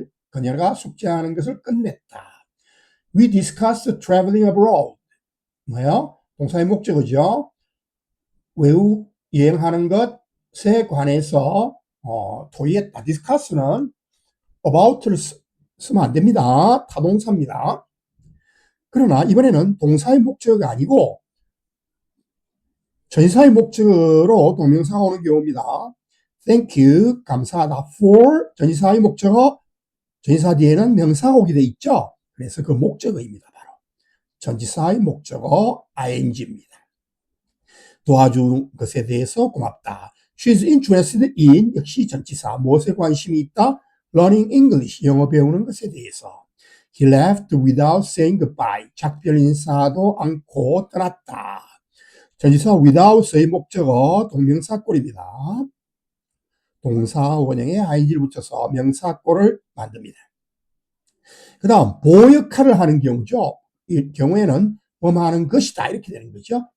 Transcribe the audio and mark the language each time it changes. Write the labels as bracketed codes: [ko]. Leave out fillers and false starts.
[ko] 그녀가 숙제하는 것을 끝냈다. [en] We discussed traveling abroad. [ko] 뭐예요? 동사의 목적어죠. 외국 여행하는 것에 관해서 토의했다. discuss는 about를 쓰면 안 됩니다. 타동사입니다. 그러나 이번에는 동사의 목적어가 아니고 전치사의 목적어로 동명사가 오는 경우입니다. [en] Thank you, 감사하다. [ko] For, 전치사의 목적어, 전치사 뒤에는 명사가 오게 돼 있죠. 그래서 그 목적어입니다. 바로 전치사의 목적어 ing입니다. 도와준 것에 대해서 고맙다. [en] She's interested in, [ko] 역시 전치사, 무엇에 관심이 있다? [en] Learning English, [ko] 영어 배우는 것에 대해서. [en] He left without saying goodbye. [ko] 작별 인사도 않고 떠났다. 전치사 without의 목적어 동명사꼴입니다. 동사 원형에 ing를 붙여서 명사꼴을 만듭니다. 그 다음 보역할을 하는 경우죠. 이 경우에는 뭐하는 것이다 이렇게 되는 거죠.